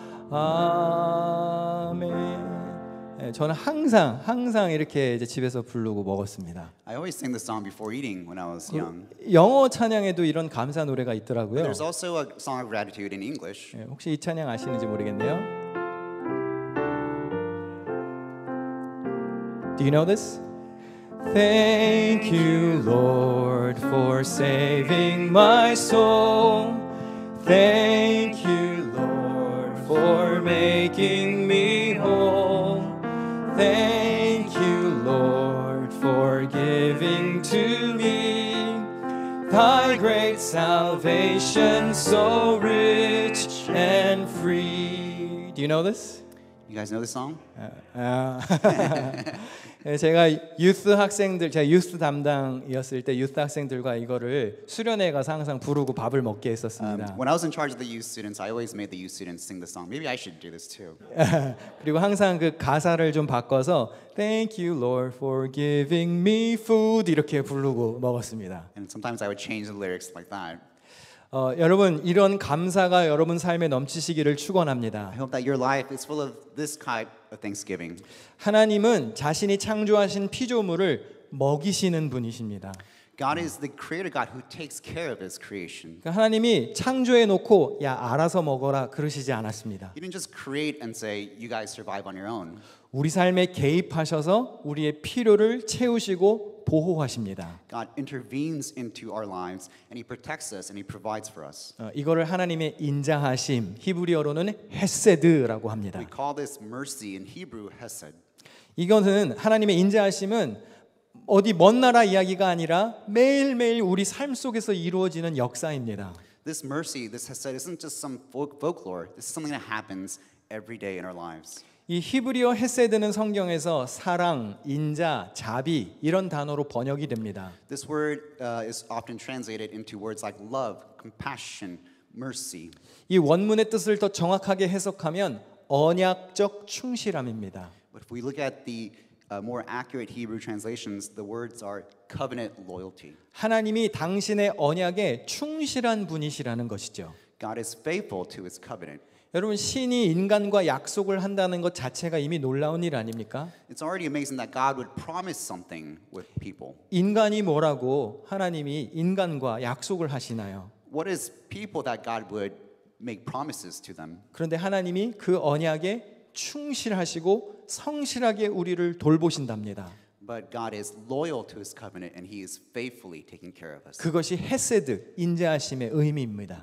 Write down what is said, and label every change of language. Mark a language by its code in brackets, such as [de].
[ko] 아멘. 네, 저는 항상 이렇게 이제 집에서 부르고 먹었습니다. [en] I always sang this song before eating when I was young. [ko] 영어 찬양에도 이런 감사 노래가 있더라고요. [en] There's also a song of gratitude in English. [ko] 네, 혹시 이 찬양 아시는지 모르겠네요. [en] Do you know this? Thank you, Lord, for saving my soul. Thank you, Lord, for making me whole. Thank you, Lord, for giving to me thy great salvation, so rich and free. Do you know this? You guys know this song? [ko] 제가 제가 유스 담당이었을 때 유스 학생들과 이거를 수련회 가서 항상 부르고 밥을 먹게 했었습니다. [en] When I was in charge of the youth students, I always made the youth students sing the song. Maybe I should do this too. [ko] 그리고 항상 그 가사를 좀 바꿔서 [en] Thank you, Lord, for giving me food [ko] 이렇게 부르고 먹었습니다. [en] And sometimes I would change the lyrics like that. [ko] 여러분 이런 감사가 여러분 삶에 넘치시기를 축원합니다. [en] I hope that your life is full of this type of thanksgiving. [ko] 하나님은 자신이 창조하신 피조물을 먹이시는 분이십니다. [en] God is the creator God who takes care of his creation. [ko] 그러니까 하나님이 창조해 놓고 야 알아서 먹어라 그러시지 않았습니다. [en] He didn't just create and say, you guys survive on your own. [ko] 우리 삶에 개입하셔서 우리의 필요를 채우시고 보호하십니다. [en] God intervenes into our lives and he protects us and he provides for us. [ko] 이거를 하나님의 인자하심, 히브리어로는 헤세드라고 합니다. [en] We call this mercy in Hebrew, hesed. [ko] 이것은 하나님의 인자하심은 어디 먼 나라 이야기가 아니라 매일매일 우리 삶 속에서 이루어지는 역사입니다. [en] This mercy, this hesed isn't just some folklore. This is something that happens every day in our lives. [ko] 이 히브리어 헤세드는 성경에서 사랑, 인자, 자비 이런 단어로 번역이 됩니다. [en] This word is often translated into words like love, compassion, mercy. [ko] 이 원문의 뜻을 더 정확하게 해석하면 언약적 충실함입니다. [en] But if we look at the more accurate Hebrew translations, the words are covenant loyalty. [ko] 하나님이 당신의 언약에 충실한 분이시라는 것이죠. [en] God is faithful to his covenant. [ko] 여러분 신이 인간과 약속을 한다는 것 자체가 이미 놀라운 일 아닙니까? [en] It's already amazing that God would promise something with people. [ko] 인간이 뭐라고 하나님이 인간과 약속을 하시나요? [en] What is people that God would make promises to them? [ko] 그런데 하나님이 그 언약에 충실하시고 성실하게 우리를 돌보신답니다. [en] But God is loyal to his covenant and he is faithfully taking care of us. [ko] 그것이 헤세드, 인자하심의 의미입니다.